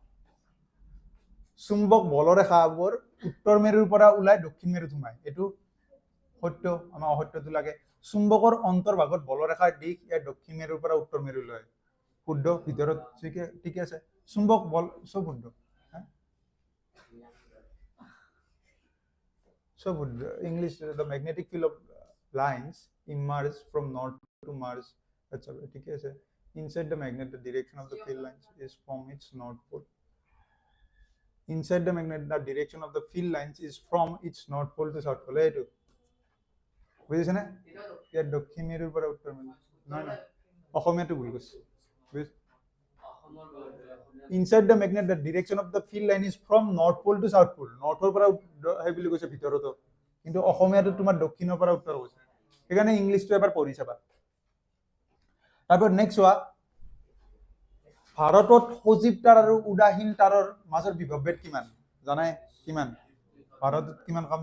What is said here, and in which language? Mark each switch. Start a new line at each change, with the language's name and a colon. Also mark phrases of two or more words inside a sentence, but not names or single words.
Assamese: চুম্বক বলৰেখাবোৰ উত্তৰ মেৰুৰ পৰা ওলাই দক্ষিণ মেৰুত সোমায় এইটো সত্য আমাৰ অসত্যটো লাগে চুম্বকৰ অন্তৰ্ভাগত বলৰেখাৰ দিশ ইয়াৰ দক্ষিণ মেৰুৰ পৰা উত্তৰ মেৰুলৈ শুদ্ধ ভিতৰত ঠিক আছে চুম্বক বল সব শুদ্ধ সব শুদ্ধ ইংলিশ
English: the magnetic field of lines emerge from north to mars
Assamese: আচ্ছা ঠিক আছে
English: inside the magnet the direction of the field lines is from its north pole inside the magnet the direction of the field lines is from its north pole to south pole
Assamese: এইটো বুজিছে না ইয়াৰ দক্ষিণ মেৰুৰ পৰা উত্তৰ মেৰু নহয় নহয় অসমীয়াটো ভুল কৈছে
English: inside the magnet the direction of the field line is from north pole to south pole
Assamese: নৰ্থৰ পৰা হেই বুলি কৈছে ভিতৰতো কিন্তু অসমীয়াটো তোমাৰ দক্ষিণৰ পৰা উত্তৰ কৈছে সেইকাৰণে ইংলিশটো এবাৰ পঢ়ি চাবা তারপর নেক্সট হোৱা ভাৰতত সজীৱ তার আৰু উদাহীন তাৰৰ মাজৰ বিভৱভেদ কিমান জানাই কিমান ভাৰতত কিমান কাম